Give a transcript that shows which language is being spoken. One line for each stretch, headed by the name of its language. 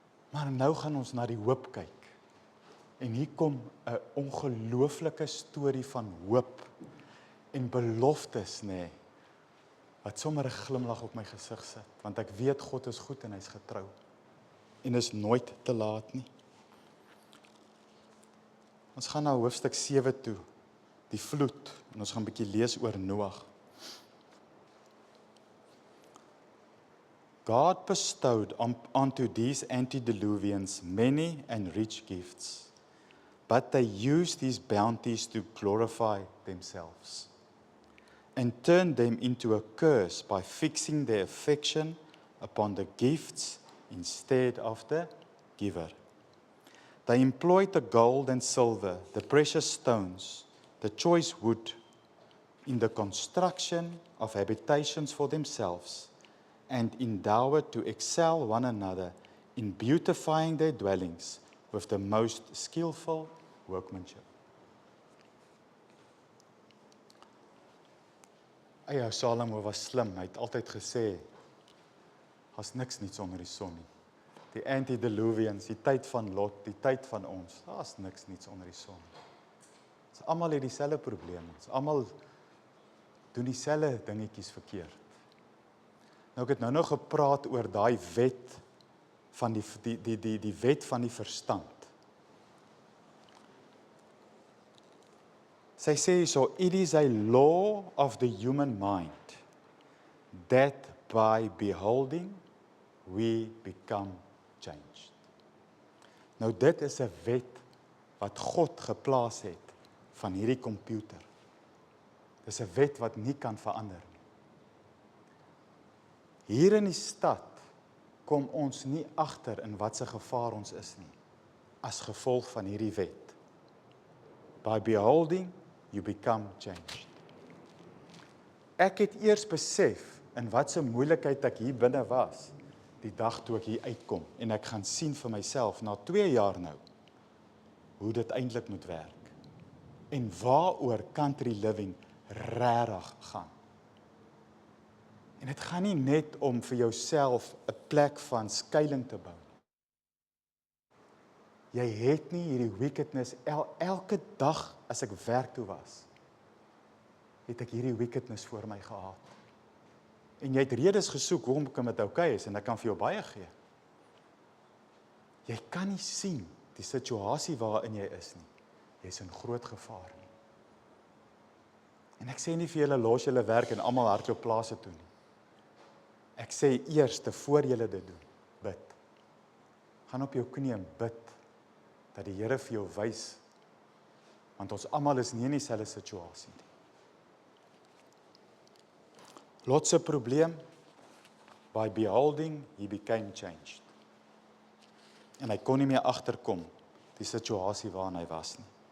Afrikaans: Maar nou gaan ons na die hoop kyk. En hier kom 'n ongelooflike storie van hoop en beloftes, nê, wat sommer 'n glimlag op my gesig sit, want ek weet God is goed en hy's getrou. En is nooit te laat nie. Ons gaan na hoofstuk 7 toe, die vloed, en ons gaan 'n bietjie lees oor Noag.
English: God bestowed onto these antediluvians many and rich gifts, but they used these bounties to glorify themselves and turned them into a curse by fixing their affection upon the gifts instead of the giver. They employed the gold and silver, the precious stones, the choice wood in the construction of habitations for themselves, and endeavored to excel one another in beautifying their dwellings with the most skillful workmanship.
Afrikaans: Eie Salomo was slim, hy het altyd gesê, daar's niks niets onder die son nie. Die antediluvians, die tyd van Lot, die tyd van ons, daar's niks niets onder die son nie. Ons almal het dieselfde probleme, ons almal doen dieselfde dingetjies verkeerd. Nou ek het nou gepraat oor daai wet van die wet van die verstand. Sy sê so,
English: it is a law of the human mind that by beholding we become changed.
Afrikaans: Nou dit is 'n wet wat God geplaas het van hierdie komputer. Dis 'n wet wat nie kan verander nie. Hier in die stad kom ons nie agter in wat se gevaar ons is nie, as gevolg van hierdie wet.
English: By beholding, you become changed.
Afrikaans: Ek het eers besef in wat se moeilikheid ek hier binne was, die dag toe ek hier uitkom, en ek gaan sien vir myself, na 2 jaar nou, hoe dit eintlik moet werk. En waaroor country living regtig gaan. En dit gaan nie net om vir jouself 'n plek van skuiling te bou. Jy het nie hierdie wickedness, elke dag as ek werk toe was, het ek hierdie wickedness voor my gehad. En jy het redes gesoek, hoekom kan dit oukei is, en ek kan vir jou baie gee. Jy kan nie sien die situasie waarin jy is nie. Jy is in groot gevaar nie. En ek sê nie vir julle, los julle werk en almal hardloop plase toe nie. Ek sê eers, voor julle dit doen, bid. Gaan op jou knie en bid, dat die Here vir jou wys, want ons almal is nie in dieselfde situasie nie. Lot se probleem,
English: by beholding, he became changed.
Afrikaans: En hy kon nie meer agterkom, die situasie waarin hy was nie.